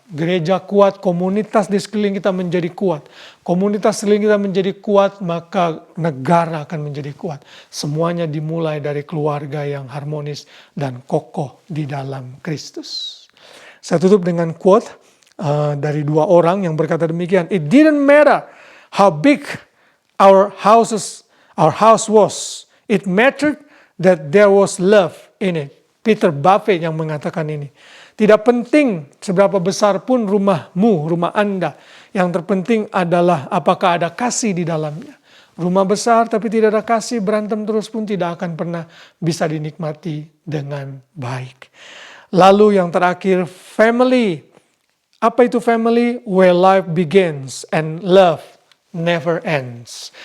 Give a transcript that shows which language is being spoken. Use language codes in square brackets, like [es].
[id] Gereja kuat, komunitas di sekeliling kita menjadi kuat. Komunitas sekeliling kita menjadi kuat, maka negara akan menjadi kuat. Semuanya dimulai dari keluarga yang harmonis dan kokoh di dalam Kristus. Saya tutup dengan quote dari dua orang yang berkata demikian. [en] It didn't matter how big our house was. It mattered that there was love in it. [id] Peter Buffett yang mengatakan ini. Tidak penting seberapa besar pun rumahmu, rumah Anda. Yang terpenting adalah apakah ada kasih di dalamnya. Rumah besar tapi tidak ada kasih, berantem terus pun tidak akan pernah bisa dinikmati dengan baik. Lalu yang terakhir, family. Apa itu family? [en] Where life begins and love never ends.